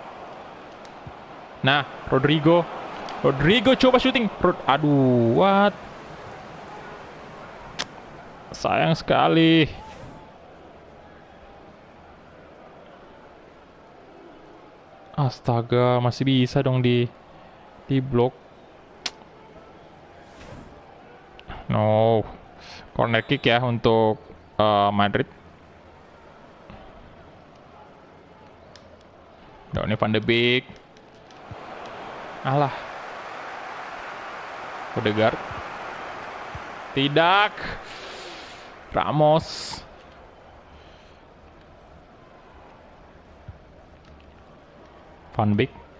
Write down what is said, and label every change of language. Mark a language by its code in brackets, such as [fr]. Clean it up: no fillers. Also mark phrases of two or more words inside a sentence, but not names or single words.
[id] Nah, Rodrigo coba syuting. Aduh, what? Sayang sekali. Astaga, masih bisa dong di blok. No. [en] Corner kick [id] ya untuk Madrid. Donny van de Beek. Alah. Odegaard. Tidak. Ramos. Van Beek.